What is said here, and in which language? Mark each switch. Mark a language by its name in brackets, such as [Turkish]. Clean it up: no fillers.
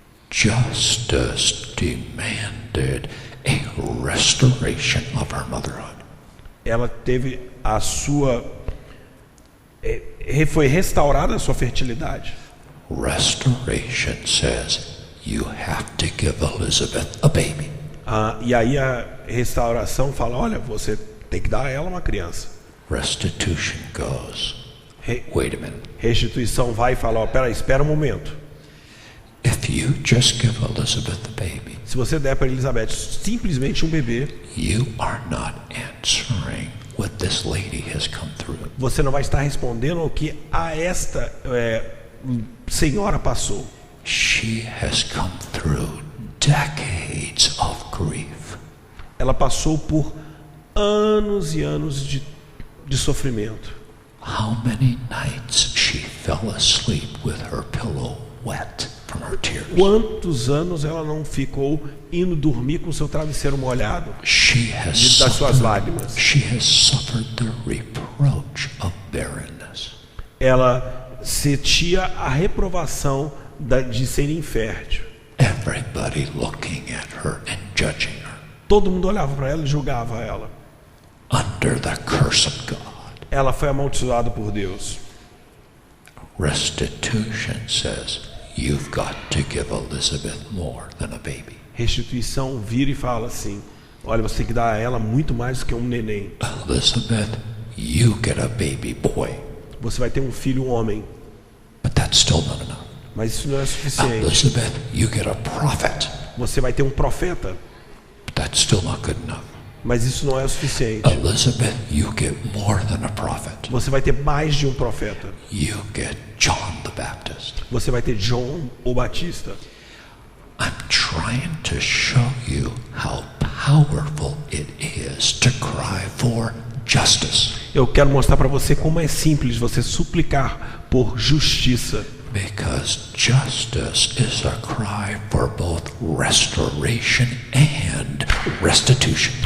[English] Justice demanded a restoration of her motherhood. [Portuguese] Ela teve a sua foi restaurada a sua fertilidade. [English] Restoration says you have to give Elizabeth a baby. [Portuguese] E aí a restauração fala, olha, você tem que dar a ela uma criança. [English] Restitution goes, wait a minute. [Portuguese] Restituição vai e fala, peraí, espera um momento. [English] If you just give Elizabeth a baby, [Portuguese] Se você der para Elizabeth simplesmente um bebê, [English] you are not answering what this lady has come through. [Portuguese] você não vai estar respondendo ao que a esta senhora passou. [English] She has come through decades of grief. [Portuguese] Ela passou por anos e anos de sofrimento. [English] How many nights she fell asleep with her pillow wet from her tears. [Portuguese] Quantos anos ela não ficou indo dormir com seu travesseiro molhado [English] She has [Portuguese] das suas [English] suffered, [Portuguese] lágrimas? [English] she has suffered the reproach of barrenness. [Portuguese] Ela sentia a reprovação de ser infértil. [English] Everybody looking at her and judging her. [Portuguese] Todo mundo olhava para ela e julgava ela. [English] Under the curse of God. [Portuguese] Ela foi amaldiçoada por Deus. [English] Restitution says, you've got to give Elizabeth more than a baby. [Portuguese] Restituição vira e fala assim: olha, você tem que dar a ela muito mais do que um neném. [English] Elizabeth, you get a baby boy. [Portuguese] Você vai ter um filho, um homem. [English] But that's still not enough. [Portuguese] Mas isso não é suficiente. [English] Elizabeth, you get a prophet. [Portuguese] Você vai ter um profeta. [English] But that's still not good enough. [Portuguese] Mas isso não é o suficiente. [English] Elizabeth, you get more than a prophet. [Portuguese] Você vai ter mais de um profeta. [English] You get John the Baptist. [Portuguese] Você vai ter João o Batista. [English] I'm trying to show you how powerful it is to cry for justice. [Portuguese] Eu quero mostrar para você como é simples você suplicar por justiça. [English] Because justice is a cry for both restoration and restitution.